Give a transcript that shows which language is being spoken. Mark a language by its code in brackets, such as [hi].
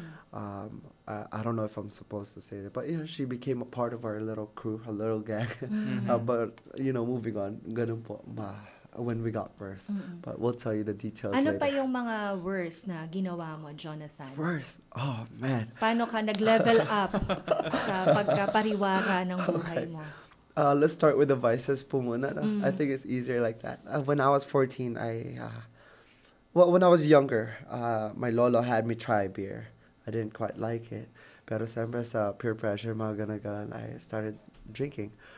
[en] I don't know if I'm supposed to say that, but yeah, she became a part of our little crew, a little gang. But, moving on, [tl] ganun po, [en] when we got worse. But we'll tell you the details [tl] Ano [en] later. [tl] pa yung mga worst na ginawa mo, Jonathan? [en] Worse? Oh, man. [tl] Paano ka nag-level up sa pagkapariwara ng buhay mo? [en] Let's start with the vices [tl] po muna. [en] No? I think it's easier like that. When I was 14, when I was younger, my lolo had me try beer. I didn't quite like it. [tl] Pero siyempre sa [en] peer pressure, [tl] mga ganun, [en] I started drinking.